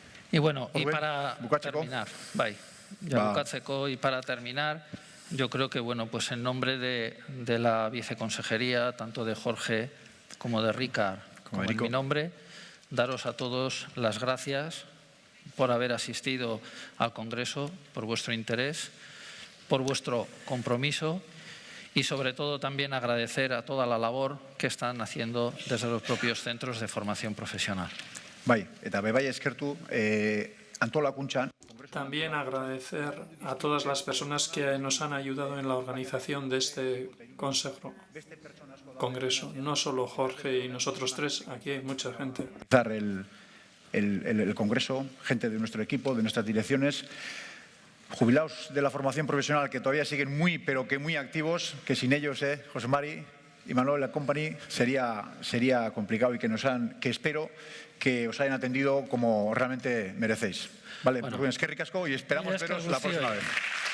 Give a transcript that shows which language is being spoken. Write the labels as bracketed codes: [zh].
[es] Y bueno, y para terminar, y para terminar, yo creo que, bueno, pues en nombre de la viceconsejería, tanto de Jorge como de Ricard, como en mi nombre, daros a todos las gracias por haber asistido al Congreso, por vuestro interés, por vuestro compromiso y sobre todo también agradecer a toda la labor que están haciendo desde los propios centros de formación profesional. [eu] Bai, eta bai eskertu antolakuntzan. [es] También agradecer a todas las personas que nos han ayudado en la organización de este congreso. No solo Jorge y nosotros tres, aquí hay mucha gente. El congreso, gente de nuestro equipo, de nuestras direcciones, jubilados de la formación profesional que todavía siguen pero que muy activos, que sin ellos, José Mari y Manuel la Company, sería complicado y que espero que os hayan atendido como realmente merecéis. Vale, bueno, pues [eu] eskerrik asko [es] y esperamos veros la próxima vez.